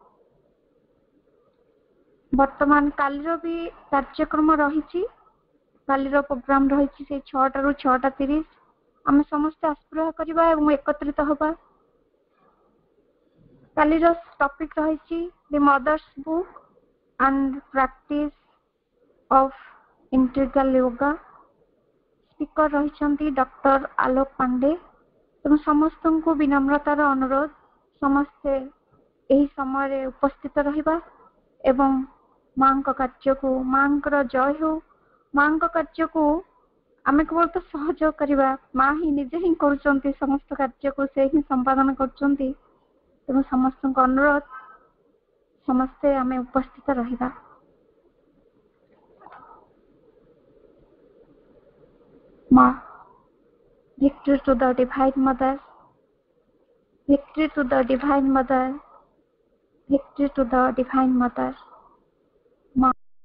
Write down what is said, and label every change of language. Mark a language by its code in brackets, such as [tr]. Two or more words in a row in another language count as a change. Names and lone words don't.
[or] ବର୍ତ୍ତମାନ କାଲିର ବି କାର୍ଯ୍ୟକ୍ରମ ରହିଛି। କାଲିର ପ୍ରୋଗ୍ରାମ ରହିଛି ସେଇ 6ଟାରୁ 6:30। ଆମେ ସମସ୍ତେ ଆସ୍ପୃହା କରିବା ଏବଂ ଏକତ୍ରିତ ହେବା। କାଲିର ଟପିକ ରହିଛି ଦି ମଦର୍ସ ବୁକ୍ and practice of integral yoga। ସ୍ପିକର ରହିଛନ୍ତି ଡକ୍ଟର ଆଲୋକ ପାଣ୍ଡେ। ତେଣୁ ସମସ୍ତଙ୍କୁ ବିନମ୍ରତାର ଅନୁରୋଧ, ସମସ୍ତେ ଏହି ସମୟରେ ଉପସ୍ଥିତ ରହିବା ଏବଂ ମାଙ୍କ କାର୍ଯ୍ୟକୁ, ମାଙ୍କର ଜୟ ହେଉ, ମାଙ୍କ କାର୍ଯ୍ୟକୁ ଆମେ କେବଳ ତ ସହଯୋଗ କରିବା। ମା ହିଁ ନିଜେ ହିଁ କରୁଛନ୍ତି ସମସ୍ତ କାର୍ଯ୍ୟକୁ, ସେ ହିଁ ସମ୍ପାଦନ କରୁଛନ୍ତି। ତେଣୁ ସମସ୍ତଙ୍କ ଅନୁରୋଧ, ସମସ୍ତେ ଆମେ ଉପସ୍ଥିତ ରହିବା। ମା, [en] victory to the divine mother, victory to the divine mother, victory to the divine mother। [or] মা